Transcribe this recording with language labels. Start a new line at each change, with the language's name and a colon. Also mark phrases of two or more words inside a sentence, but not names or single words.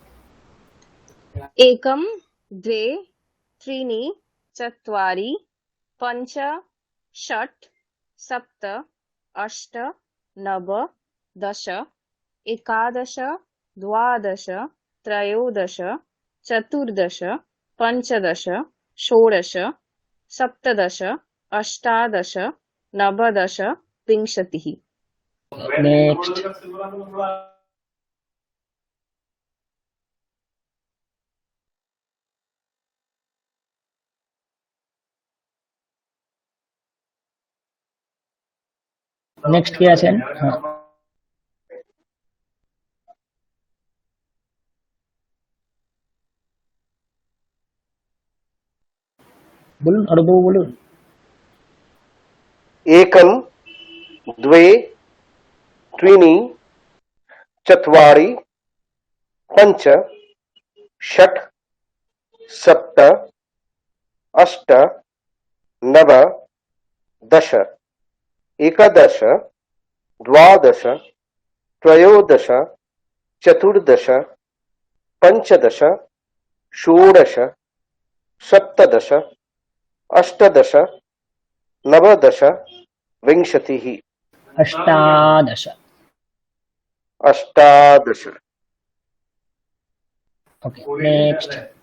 Sanskrit: एकं द्वे त्रीणि चत्वारि पञ्च षट् सप्त अष्ट नव दश एकादश द्वादश त्रयोदश चतुर्दश पञ्चदश षोडश सप्तदश अष्टादश नवदश विंशतिः।
Bangla: नेक्स्ट। নেক্সট কে আছেন? হ্যাঁ, বলুন, অরূপ বাবু বলুন।
Sanskrit: एकं द्वे त्रीणि चत्वारि पञ्च षट् सप्त अष्ट नव दश एकादश द्वादश त्रयोदश चतुर्दश पञ्चदश षोडश सप्तदश अष्टादश नवदश विंशतिः। अष्टादश। अष्टादश।
English: OK, next.